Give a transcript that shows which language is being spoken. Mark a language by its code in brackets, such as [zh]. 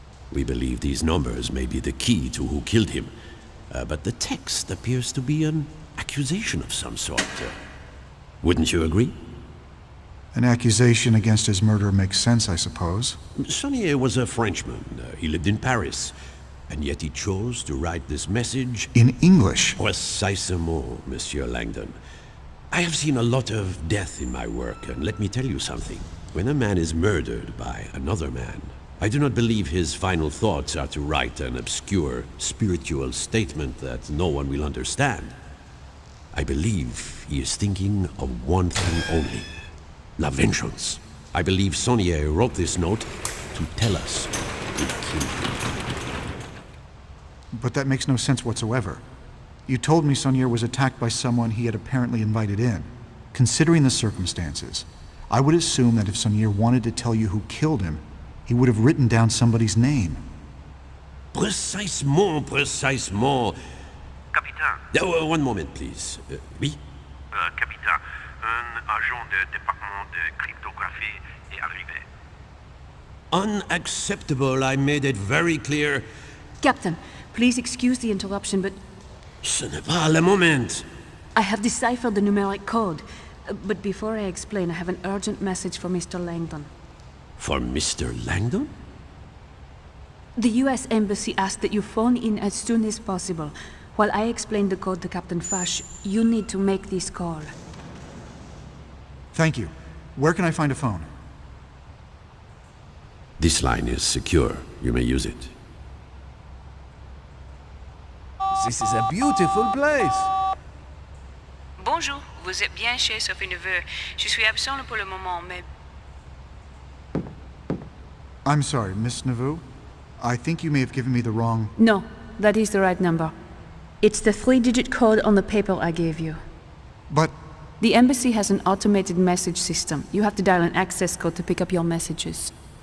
[en] We believe these numbers may be the key to who killed him, but the text appears to be an accusation of some sort. Wouldn't you agree? An accusation against his murder makes sense, I suppose. Saunière was a Frenchman. He lived in Paris, and yet he chose to write this message in English. [fr] Précisément, Monsieur Langdon. [en] I have seen a lot of death in my work, and let me tell you something. When a man is murdered by another man, I do not believe his final thoughts are to write an obscure spiritual statement that no one will understand. I believe he is thinking of one thing only: [fr] la vengeance. [en] I believe Saunière wrote this note to tell us he killed him. But that makes no sense whatsoever. You told me Saunière was attacked by someone he had apparently invited in. Considering the circumstances, I would assume that if Saunière wanted to tell you who killed him, he would have written down somebody's name. [fr] Précisément, précisément. Capitaine. [en] One moment, please. Oui? [fr] Capitaine, un agent du département de cryptographie est arrivé. [en] Unacceptable. I made it very clear. Captain, please excuse the interruption, but [fr] Ce n'est pas le moment. [en] I have deciphered the numeric code. But before I explain, I have an urgent message for Mr. Langdon. For Mr. Langdon? The US Embassy asked that you phone in as soon as possible. While I explain the code to Captain Fash, you need to make this call. Thank you. Where can I find a phone? This line is secure. You may use it. This is a beautiful place. [fr] Bonjour, vous êtes bien chez Sophie Neveu. Je suis absent pour le moment, mais... [en] I'm sorry, Miss Nauvoo. I think you may have given me the wrong... No, that is the right number. It's the 3-digit code on the paper I gave you. But... The embassy has an automated message system. You have to dial an access code to pick up your messages.